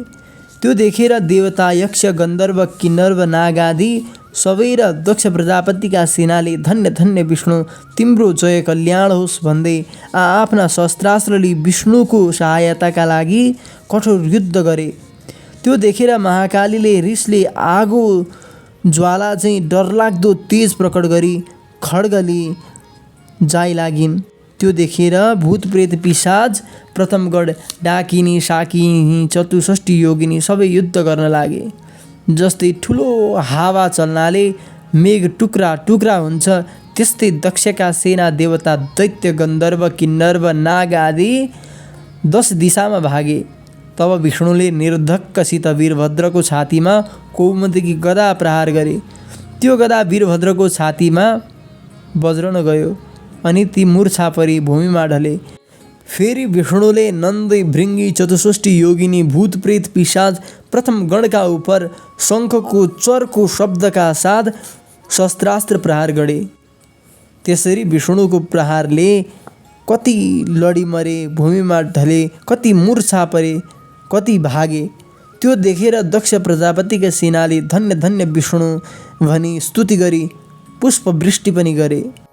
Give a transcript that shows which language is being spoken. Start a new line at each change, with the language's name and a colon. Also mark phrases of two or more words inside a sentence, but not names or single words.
Nepali: त्यो देखेर देवता यक्ष गन्धर्व किन्नर नाग आदि सबै र दक्ष प्रजापतिका सेनाले धन्य धन्य विष्णु तिम्रो जय कल्याण होस् भन्दै आफ्ना शस्त्रास्त्रले विष्णुको सहायताका लागि कठोर युद्ध गरे। त्यो देखेर महाकालीले रिसले आगो ज्वाला चाहिँ डरलाग्दो तेज प्रकट गरी खड्गले जाइ लागिन्। त्यो देखेर भूतप्रेत पिशाच प्रथमगढ डाकिनी शाकिनी 64 योगिनी सबै युद्ध गर्न लागे। जस्तै ठुलो हावा चल्नाले मेघ टुक्रा टुक्रा हुन्छ त्यस्तै दक्षका सेना, देवता, दैत्य, गन्धर्व, किन्नर नाग आदि 10 दिशामा भागे। तब विष्णुले निर्धक्कसित वीरभद्रको छातीमा कौमुदकी गदा प्रहार गरे। त्यो गदा वीरभद्रको छातीमा बज्रन गयो अनि ती मूर्छा परी भूमिमा ढले। फेरि विष्णुले नन्दै, भृङ्गी, 64 योगिनी, भूतप्रेत, पिशाच प्रथम गणका उपर शङ्खको चर्को शब्दका साथ शस्त्रास्त्र प्रहार गरे। त्यसरी विष्णुको प्रहारले कति लडी मरे, भूमिमा ढले, कति मूर्छा परे, कति भागे। त्यो देखेर दक्ष प्रजापतिका सेनाले धन्य धन्य विष्णु भनी स्तुति गरी पुष्पवृष्टि पनि गरे।